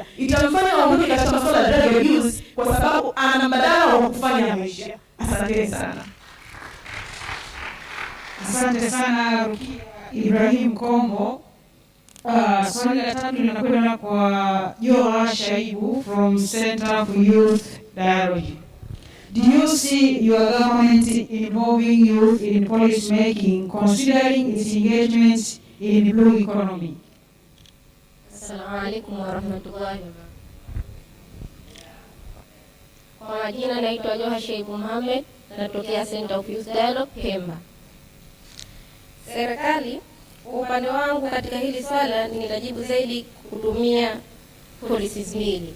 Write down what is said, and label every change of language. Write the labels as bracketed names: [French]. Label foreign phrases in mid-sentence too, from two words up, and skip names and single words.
[Swahili] Itamfanya aondoke katika masuala ya [English] drug abuse [Swahili] kwa sababu ana mbadala wa kufanya maisha. Asante sana. Asante sana Rukia Ibrahim Kombo. Swali la tatu linakwenda kwa Joa Shaibu from Center for Youth Dialogue. [English] Do you see your government involving youth in policy making, considering its engagement in blue economy? [Arabic] السلام عليكم ورحمة الله وبركاته. [Swahili] Kwa majina naitwa Joa Shaibu Mohamed, natokea Center of Youth Dialogue Pemba. Serikali, upande wangu katika hili swala nitajibu zaidi kutumia policies mbili.